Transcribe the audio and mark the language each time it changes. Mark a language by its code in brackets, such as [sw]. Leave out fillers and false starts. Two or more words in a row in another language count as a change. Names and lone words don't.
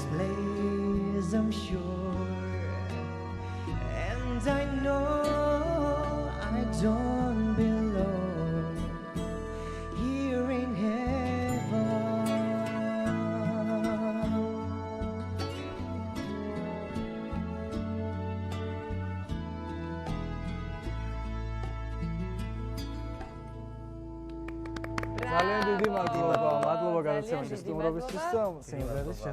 [en] place I'm sure, and I know I don't belong here in heaven. [ka] ძალიან დიდი მადლობა. მადლობა გადაცემაში სტუმრობისთვის და სიმღერის შესრულებისთვის.